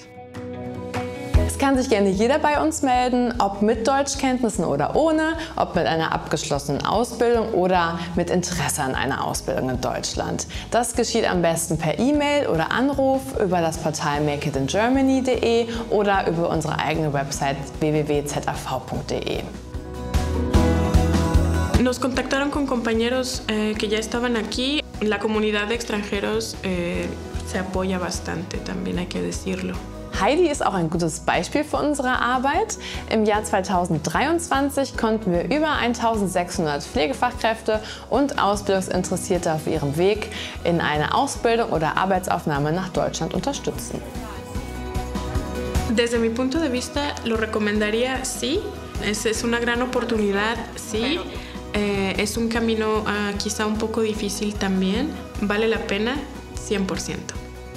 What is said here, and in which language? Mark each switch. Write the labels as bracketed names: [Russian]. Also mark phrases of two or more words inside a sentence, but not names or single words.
[German] Es kann sich gerne jeder bei uns melden, ob mit Deutschkenntnissen oder ohne, ob mit einer abgeschlossenen Ausbildung oder mit Interesse an einer Ausbildung in Deutschland. Das geschieht am besten per E-Mail oder Anruf über das Portal makeitingermany.de oder über unsere eigene Website www.zav.de. [Spanish] Nos contactaron con compañeros que ya estaban aquí. La comunidad de extranjeros se apoya bastante, también hay que decirlo. [German] Heidi ist auch ein gutes Beispiel für unsere Arbeit. Im Jahr 2023 konnten wir über 1600 Pflegefachkräfte und Ausbildungsinteressierte auf ihrem Weg in eine Ausbildung oder Arbeitsaufnahme nach Deutschland unterstützen. [Spanish] Desde mi punto de vista, lo recomendaría, sí. Es una gran oportunidad, sí. Es un camino quizá un poco difícil también. Vale la pena, 100%.